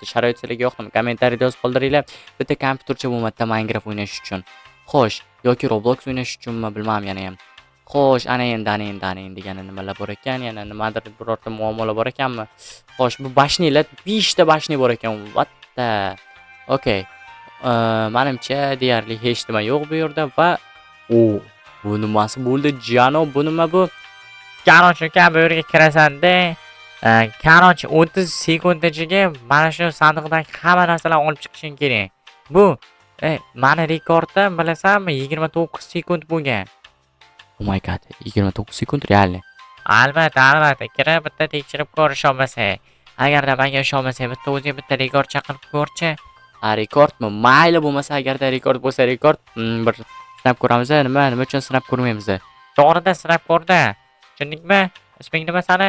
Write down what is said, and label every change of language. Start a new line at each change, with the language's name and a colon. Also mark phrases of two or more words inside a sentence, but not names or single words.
Uzbek: Sharoit sizlarga yoqdimi? Kommentariyada yozib qoldiringlar. Bitta kompyutercha bo'lmadi Minecraft o'ynash uchun. Xo'sh, yoki Roblox o'ynash uchunmi, bilmam yana ham. Xo'sh, ana endi yana nimalar bor ekan? Yana nimadir birorta muammolar bor ekanmi? Xo'sh, bu bashnilar 5 ta bashni bor ekan.
English: What the? Okay.
Uzbek: Menimcha deyarli hech nima yo'q bu yerda va bu nimasi bo'ldi janob? Bu nima bu? Qarochi uka, bu yerga kirasan-da. Qarochi 30 sekund ichiga mana shu sandiqdagi hamma narsalarni olib chiqishing kerak. Bu mani rekordim, bilasanmi? 29 sekund bo'lgan.
English: Oh my god,
Uzbek: 29 sekund realni. Albatta, kirib bitta tekshirib ko'rish olmasa. Agarda menga ishonmasang, bitta o'zing bitta rekord chaqirib ko'rchi. Rekordmi? Mayli, bo'lmasa agarda rekord bo'lsa rekord, bir sinab ko'ramiz. Nima uchun sinab ko'rmaymiz? To'g'rida sinab ko'rdi. Tushundingmi? Isming nima sani?